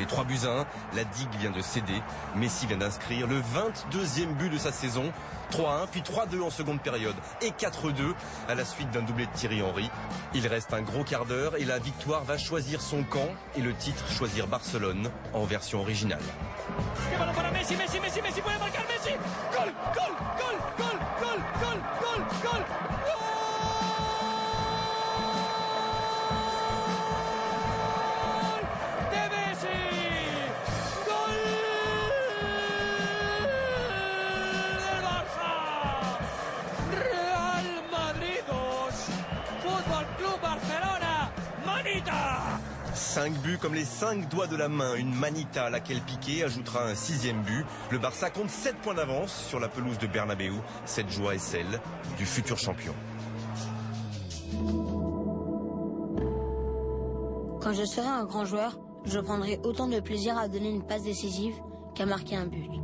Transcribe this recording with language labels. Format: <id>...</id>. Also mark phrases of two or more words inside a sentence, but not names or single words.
<fr>3-1, la digue vient de céder. Messi vient d'inscrire le 22e but de sa saison. 3-1, puis 3-2 en seconde période et 4-2 à la suite d'un doublé de Thierry Henry. Il reste un gros quart d'heure et la victoire va choisir son camp et le titre choisir Barcelone en version originale.</fr> <es>Messi, Messi, Messi, Messi, puede marcar Messi. Gol, gol, gol, gol, gol, gol, gol, gol. Gol de Messi. Gol del Barça. Real Madrid 2, Fútbol Club Barcelona. Manita.</es> <fr>5 buts comme les 5 doigts de la main, une manita à laquelle Piqué ajoutera un 6e but. Le Barça compte 7 points d'avance sur la pelouse de Bernabéu. Cette joie est celle du futur champion. Quand je serai un grand joueur, je prendrai autant de plaisir à donner une passe décisive qu'à marquer un but.</fr>